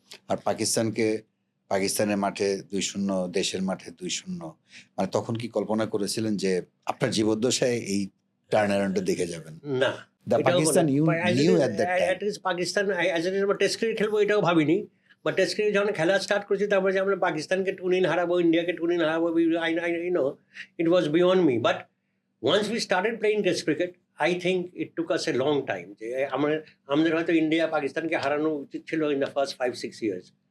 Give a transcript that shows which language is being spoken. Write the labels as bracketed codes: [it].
[bn] আর পাকিস্তানের মাঠে 2-0, দেশের মাঠে 2-0, মানে তখন কি কল্পনা করেছিলেন যে আপনার জীবদ্দশায় এই টার্ন অ্যারাউন্ডটা দেখে যাবেন? না, [en] Pakistan knew at that time. [bn] Pakistan test cricket খেলবো এটাও ভাবিনি। বাট টেস্ট ক্রিকেট যখন খেলা স্টার্ট করেছি, তারপরে যে আমরা পাকিস্তানকে 2-0 হারাবো, ইন্ডিয়াকে 2-0 হারাবো, [en] I know it was beyond me. But once we started playing test cricket, I think it took us a long time. [bn] যে আমাদের হয়তো ইন্ডিয়া পাকিস্তানকে হারানো উচিত ছিল [en] In the first 5-6 years.